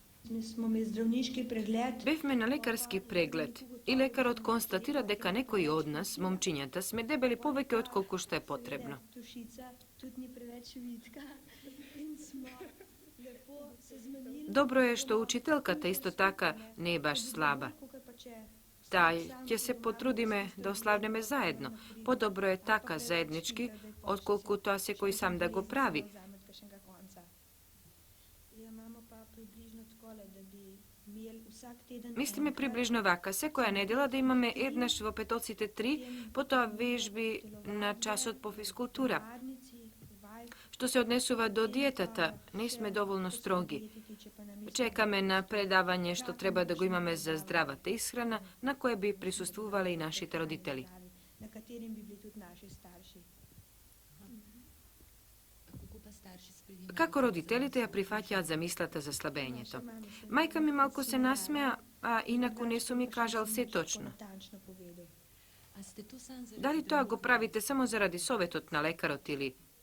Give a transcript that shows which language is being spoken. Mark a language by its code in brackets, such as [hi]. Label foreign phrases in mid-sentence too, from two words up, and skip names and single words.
[sl] Smo imeli zdravniški pregled. [mk] Бевме на лекарски преглед и лекарот констатира дека некои од нас, момчињата, сме дебели повеќе од колку што е потребно. [sl] Dušica tudi ni preveč vitka in smo lepo se zmenili. [mk] Добро е што учителката исто така не е баш слаба. Тај ќе се потрудиме да ославнеме заедно. Подобро е така заеднички, отколку тоа секој сам да го прави. Мислиме приближно вака, секоја недела да имаме еднаш во петоците 3, потоа вежби на часот по физкултура. Што се однесува до диетата, не сме доволно строги. Чекаме на предавање што треба да го имаме за здравата исхрана, на кое би присуствувале и нашите родители. [sl] Na katerim bi bili tudi naši starši. [mk] Како родителите ја прифаќаат замислата за слабењето? Мајка ми малку се насмеа, а инаку не сум ми кажал се точно. Дали тоа го правите само заради советот на лекарот или...